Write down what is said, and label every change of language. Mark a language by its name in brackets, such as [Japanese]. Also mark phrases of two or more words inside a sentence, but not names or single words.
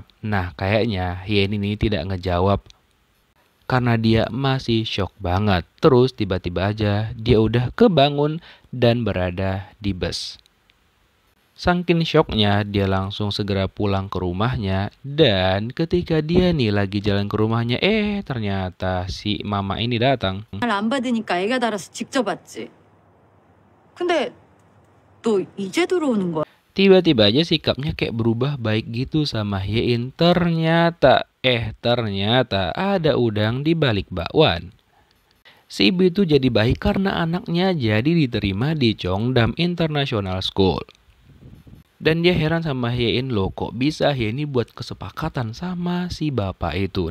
[Indonesian] Nah kayaknya Hye-in ini tidak ngejawab karena dia masih shock banget. Terus tiba-tiba aja dia udah kebangun dan berada di bus. Saking shocknya dia langsung segera pulang ke rumahnya. Dan ketika dia nih lagi jalan ke rumahnya, ternyata si mama ini datang. [Korean] 안 받으니까 애가 달아서 직접 왔지. 근데 너 이제 들어오는 거야? [Indonesian] Tiba-tiba aja sikapnya kayak berubah baik gitu sama Hye-in. Ternyata ada udang di balik bakwan. Si ibu itu jadi baik karena anaknya jadi diterima di Cheongdam International School. Dan dia heran sama Hye-in, loh kok bisa Hye-in buat kesepakatan sama si bapak itu.